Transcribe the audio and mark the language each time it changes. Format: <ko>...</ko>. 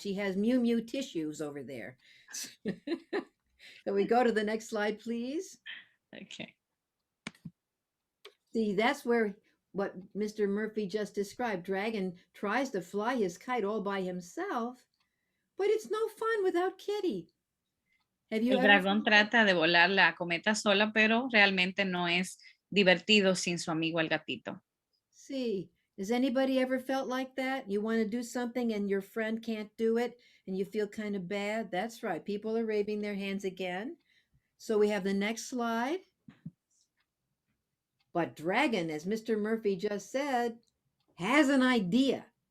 <en>She has Mew tissues over there. So we go to the next slide, please. Okay. See, that's where what Mr. Murphy just described. Dragon tries to fly his kite all by himself, but it's no fun without Kitty. Have you</en> <es>El</es> <en>ever</en> <es>dragón trata de volar la cometa sola, pero realmente no es divertido sin su amigo el gatito.</es> <en>See, has anybody ever felt like that? You want to do something and your friend can't do it and you feel kind of bad? That's right. People are waving their hands again. So we have the next slide. But Dragon, as Mr. Murphy just said, has an idea.</en>